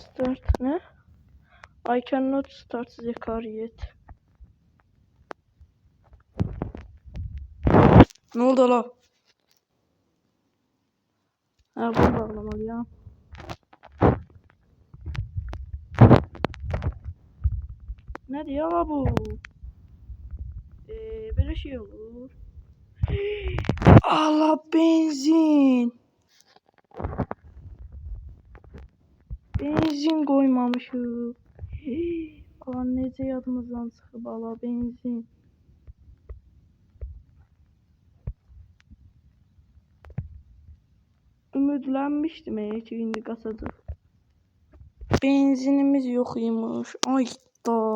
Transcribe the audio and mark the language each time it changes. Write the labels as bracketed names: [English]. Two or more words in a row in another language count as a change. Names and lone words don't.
[Turkish] start ne? [English] I cannot start the car yet. [Turkish] Ne oldu la? Ha, bunu bağlamalıyım. Ne diyor la bu? Böyle şey olur. Allah, benzin. Benzin koymamışım. [Azerbaijani] Allah, necə yadımızdan çıxıb ala, benzin. Ümidlənmişdim ki indi qasacaq. Benzinimiz yox imiş. Ay da.